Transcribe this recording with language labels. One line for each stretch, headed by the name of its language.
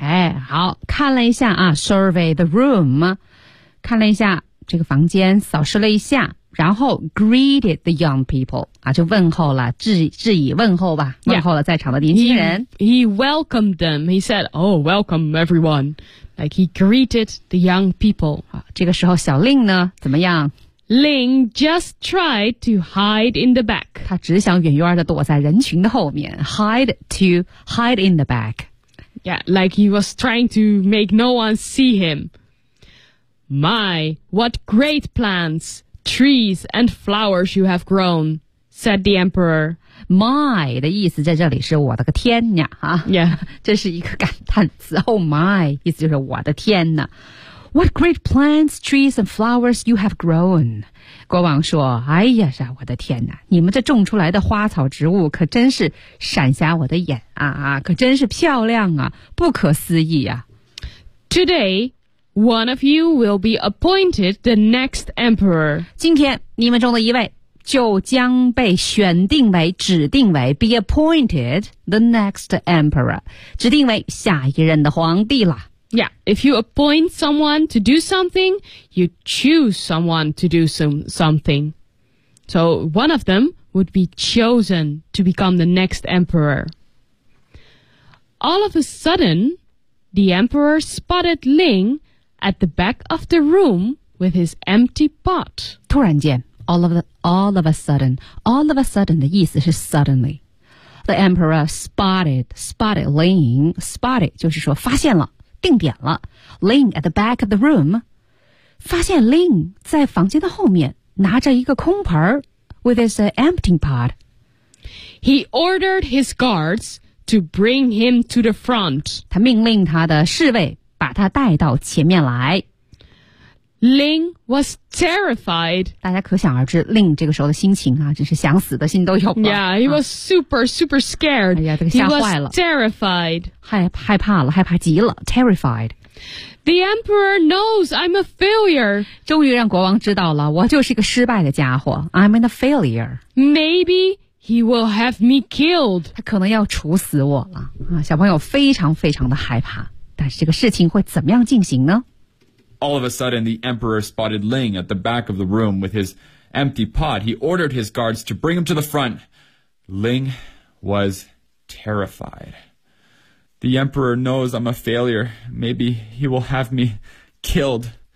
Chinese: 哎、
English: hey,
Chinese: ，好，看了一下啊 ，
English: survey the room,
Chinese: 看了一下这个房间，扫视了一下，然后
English: greeted the young people,
Chinese: 啊，就问候了，致以问候吧，问候了在场的年轻人。
English: Yeah. He welcomed them. He said, "Oh, welcome everyone." Like he greeted the young people.
Chinese: 好，这个时候小令呢，怎么样？
English: Ling just tried to hide in the back.
Chinese: 他只想远远地躲在人群的后面。
English: Hide in the back. Yeah, like he was trying to make no one see him. My, what great plants, trees, and flowers you have grown, said the emperor.
Chinese: My 的意思在这里是我的个天呀、啊、
English: Yeah.
Chinese: 这是一个感叹词。
English: Oh my,
Chinese: 意思就是我的天哪。
English: What great plants, trees, and flowers you have grown.
Chinese: 国王说，哎呀是我的天哪，你们这种出来的花草植物可真是闪瞎我的眼啊，可真是漂亮啊，不可思议啊。
English: Today, one of you will be appointed the next emperor.
Chinese: 今天你们中的一位就将被选定为指定为
English: be appointed the next emperor.
Chinese: 指定为下一任的皇帝了。
English: Yeah, if you appoint someone to do something, you choose someone to do something. So one of them would be chosen to become the next emperor. All of a sudden, the emperor spotted Ling at the back of the room with his empty pot.
Chinese: 突然间
English: all of a sudden
Chinese: 的意思是 suddenly.
English: The emperor spotted Ling. Spotted
Chinese: 就是说发现了。定点了
English: Ling at the back of the room
Chinese: 发现 Ling 在房间的后面拿着一个空盆
English: with his empty pot He ordered his guards to bring him to the front
Chinese: 他命令他的侍卫把他带到前面来
English: Ling was terrified
Chinese: 大家可想而知 Ling 这个时候的心情啊真是想死的心都有了
English: Yeah, he was super scared
Chinese: 哎呀这个吓坏了
English: He was terrified
Chinese: 害怕了害怕极了 Terrified
English: The emperor knows I'm a failure
Chinese: 终于让国王知道了我就是一个失败的家伙
English: I'm in a failure Maybe he will have me killed
Chinese: 他可能要处死我了啊，小朋友非常非常的害怕但是这个事情会怎么样进行呢
English: All of a sudden, the emperor spotted Ling at the back of the room with his empty pot. He ordered his guards to bring him to the front. Ling was terrified. The emperor knows I'm a failure. Maybe he will have me killed.